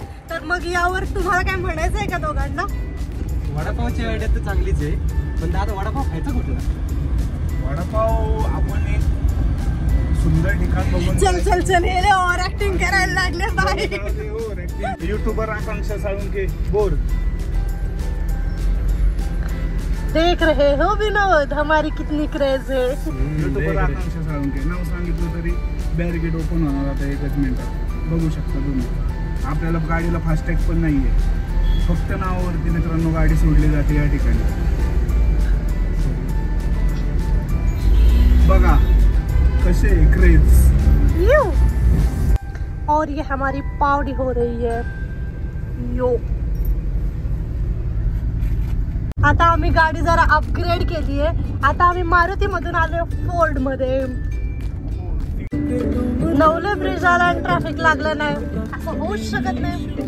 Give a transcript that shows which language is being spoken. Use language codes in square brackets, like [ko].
[mr] तर मग यावर तुम्हाला काय म्हणायचं आहे का दोघांना? वडापावची आयडिया तर चांगलीच आहे, पण दादा वडापाव खायचा कुठला? वडापाव आपण एक सुंदर ठिकाण बघून चल चल चल, हे ओव्हर ऍक्टिंग करायला लागले बाई। यूट्यूबर आकांक्षा साळुंके बोर [hi] देख रहे हो विनोद, हमारी कितनी क्रेज है। [mr] यूट्यूबर आकांक्षा साळुंके नाव सांगितलं तरी बॅरिकेड ओपन होणार आता एकच मिनिटात। बघू शकता तुम्ही, आपल्याला गाडीला फास्टॅग पण नाहीये, फक्त नावावरती मित्रांनो गाडी सोडली जाते या ठिकाणी। बघा कसे क्रेज। [hi] और ये हमारी पावड़ी हो रही है यो। [mr] आता आम्ही गाडी जरा अपग्रेड केली आहे। आता आम्ही मारुती मधून आलोय फोर्ड मध्ये। नवले ब्रिज आला आणि ट्रॅफिक लागलं नाही असं होऊच शकत नाही।